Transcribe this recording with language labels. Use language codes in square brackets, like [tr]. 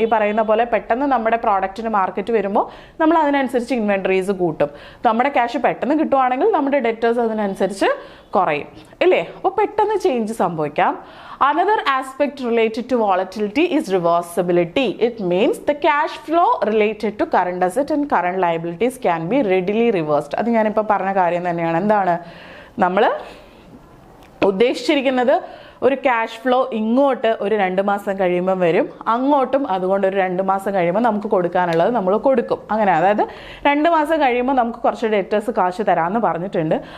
[ml] ഈ പറയുന്ന പോലെ പെട്ടെന്ന് നമ്മുടെ പ്രോഡക്റ്റിന് മാർക്കറ്റ് വരുമ്പോൾ നമ്മൾ അതിനനുസരിച്ച് ഇൻവെൻട്രീസ് കൂട്ടും. നമ്മുടെ ക്യാഷ് പെട്ടെന്ന് കിട്ടുവാണെങ്കിൽ നമ്മുടെ ഡെറ്റേഴ്സ് അതിനനുസരിച്ച് കുറയും, ഇല്ലേ? അപ്പോൾ പെട്ടെന്ന് ചേഞ്ച് സംഭവിക്കാം. [en] Another aspect related to volatility is reversibility. It means the cash flow related to current asset and current liabilities can be readily reversed. [ml] അത് ഞാനിപ്പോൾ പറഞ്ഞ കാര്യം തന്നെയാണ്. എന്താണ് നമ്മൾ ഉദ്ദേശിച്ചിരിക്കുന്നത്? ഒരു ക്യാഷ് ഫ്ലോ ഇങ്ങോട്ട് ഒരു 2 മാസം കഴിയുമ്പം വരും, അങ്ങോട്ടും അതുകൊണ്ട് ഒരു 2 മാസം കഴിയുമ്പോൾ നമുക്ക് കൊടുക്കാനുള്ളത് നമ്മൾ കൊടുക്കും. അങ്ങനെ അതായത് 2 മാസം കഴിയുമ്പോൾ നമുക്ക് കുറച്ച് ഡെറ്റേഴ്സ് കാശ് തരാമെന്ന് പറഞ്ഞിട്ടുണ്ട്.